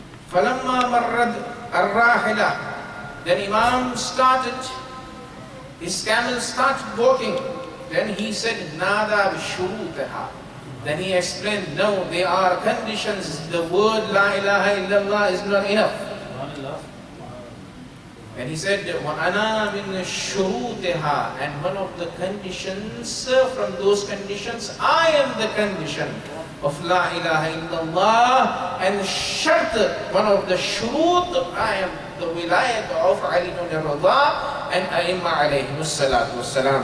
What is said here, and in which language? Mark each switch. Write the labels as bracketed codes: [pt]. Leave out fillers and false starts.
[ar] فَلَمَّا مَرَّدْ الرَّاحِلَةِ. [en] Then Imam started, his camel started walking. Then he said, [ar] نَادَى بِشُرُوطِهَا. [en] Then he explained, no, there are conditions. The word La ilaha illallah is not enough. And he said, [ar] وَأَنَا مِنْ شُرُوطِهَا. [en] And one of the conditions, from those conditions, I am the condition of La ilaha illallah. And shart, one of the shurut, I am the wilayat of Ali ibn Radha and Aimma alayhimus salatu wassalam.